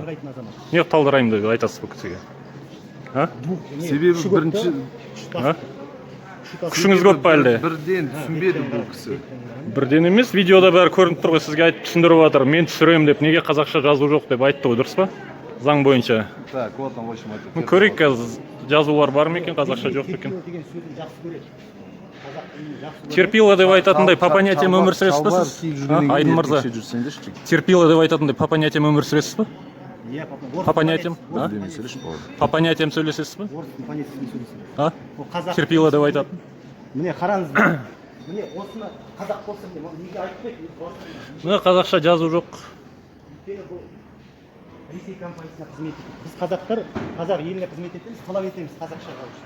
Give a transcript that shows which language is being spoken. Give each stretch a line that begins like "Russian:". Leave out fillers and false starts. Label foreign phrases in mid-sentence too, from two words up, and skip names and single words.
Kazakh: Не талдырайын деп айтасыз бұл кісіге? Себебі бірінші күшіңіз көп па әлде? Бірден түсінбеді бұл кісі. Бірден емес, видеода бәрі көрініп тұр ғой, сізге айтып түсіндіріп жатыр. Мен түсіремін деп, неге қазақша жазу жоқ деп айтты ғой, дұрыс па? Заң бойынша.
Russian: Так, вот он, в общем, это.
Kazakh: Көрейік қазір жазулар бар ма екен, қазақша жоқ екен. Терпила деп айтатындай
Russian: по понятиям
Kazakh: өмір сүресіз ба сіз? Айдын мырза. Терпила деп айтатындай
Russian: по понятиям
Kazakh: өмір сүресіз ба?
Russian: По понятиям? По понятиям
Kazakh: сөйлесесіз ба? Терпила деп айтатын. Міне қараңыз. Міне осыны қазақ болсын деп неге айтпайды? Мына қазақша жазу жоқ. Ресей компаниясына қызмет етеді. Біз қазақтар қазақ еліне қызмет етеміз, талап етеміз қазақша жазу.